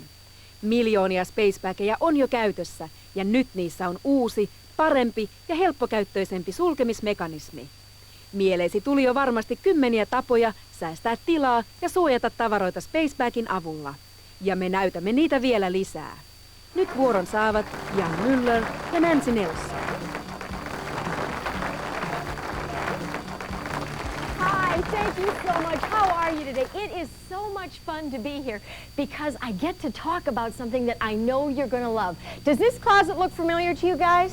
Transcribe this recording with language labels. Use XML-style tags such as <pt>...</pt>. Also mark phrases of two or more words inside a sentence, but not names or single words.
<fi>Miljoonia Spacebageja on jo käytössä ja nyt niissä on uusi, parempi ja helppokäyttöisempi sulkemismekanismi. Mieleesi tuli jo varmasti kymmeniä tapoja säästää tilaa ja suojata tavaroita Spacebagin avulla. Ja me näytämme niitä vielä lisää. Nyt vuoron saavat Jan Müller ja Nancy Nelson.</fi> <en>Hi, thank you so much. How are you today? It is so much fun to be here because I get to talk about something that I know you're going to love. Does this closet look familiar to you guys?</en>